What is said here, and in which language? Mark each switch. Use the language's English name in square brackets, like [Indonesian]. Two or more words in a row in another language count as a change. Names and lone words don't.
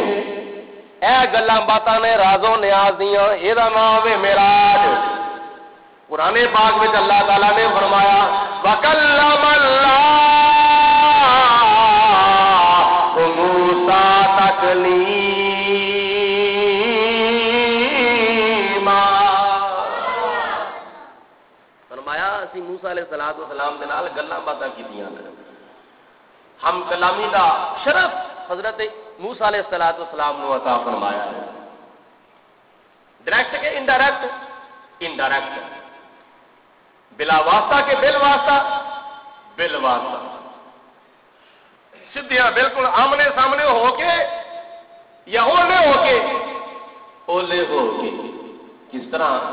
[Punjabi] اے گلاں باتاں نے راز و نیاز دیاں، اے دا نام ہے معراج۔ قرآن پاک وچ اللہ تعالی نے فرمایا [Arabic] وَكَلَّمَ اللَّهُ مُوسَىٰ تَكْلِيمًا، [Punjabi] فرمایا اسی موسیٰ علیہ السلام دے نال گلاں باتاں کیتیاں نے۔ ہم کلامی دا شرف حضرت موسیٰ علیہ السلام نے عطا فرمایا ہے، ڈائریکٹ کے انڈائریکٹ، انڈائریکٹ بلا واسطہ کے بل واسطہ، بل واسطہ سدھیاں بالکل آمنے سامنے ہو کے یا اولے ہو کے، اولے ہو کے کس طرح